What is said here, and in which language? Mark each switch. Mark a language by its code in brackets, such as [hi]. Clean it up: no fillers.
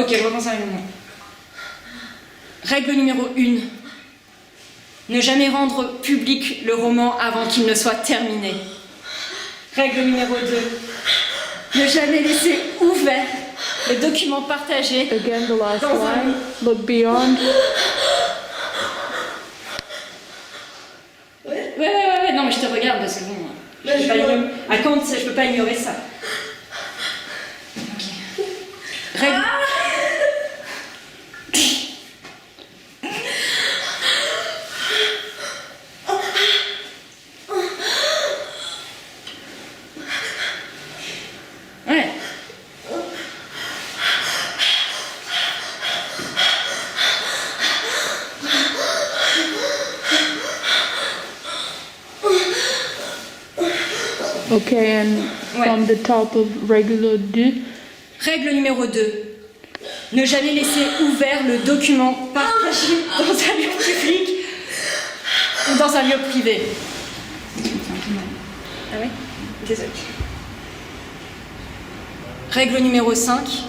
[fr] Ok, je recommence à la règle numéro 1. Règle numéro 1. Ne jamais rendre public le roman avant qu'il ne soit terminé. Règle numéro 2. Ne jamais laisser ouvert le document partagé. [en] Again, the last line, look beyond. [fr] Ouais, non mais je te regarde parce que bon, je peux pas ignorer ça. Ok. Règle... Ouais. [en] Okay, and from the top of regular 2. [fr] Règle numéro 2. Ne jamais laisser ouvert le document partagé dans un lieu public ou dans un lieu privé. Ah oui? Désolée. Règle numéro 5.